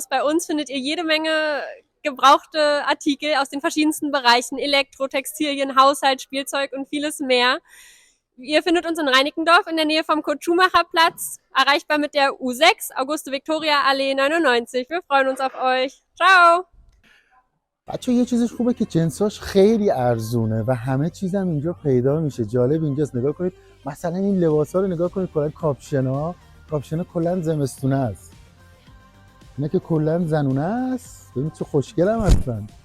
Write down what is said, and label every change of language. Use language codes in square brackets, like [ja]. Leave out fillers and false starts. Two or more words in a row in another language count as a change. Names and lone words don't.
[de] Bei uns findet ihr jede Menge gebrauchte Artikel aus den verschiedensten Bereichen, Elektro, Textilien, Haushalt, Spielzeug und vieles mehr. Ihr findet uns in Reinickendorf in der Nähe vom Kurt-Schumacher-Platz, erreichbar mit der U6, Auguste-Victoria-Allee 99. Wir freuen uns auf euch. Ciao! [fa] بچه یه چیزش خوبه که جنساش خیلی ارزونه و همه چیزم اینجا پیدا میشه. جالب اینجاست، نگاه کنید مثلا این لباسا رو نگاه کنید، کلا کاپشنا کلا زمستونه است، اینا که کلا زنونه است. ببین چه خوشگلم هستن.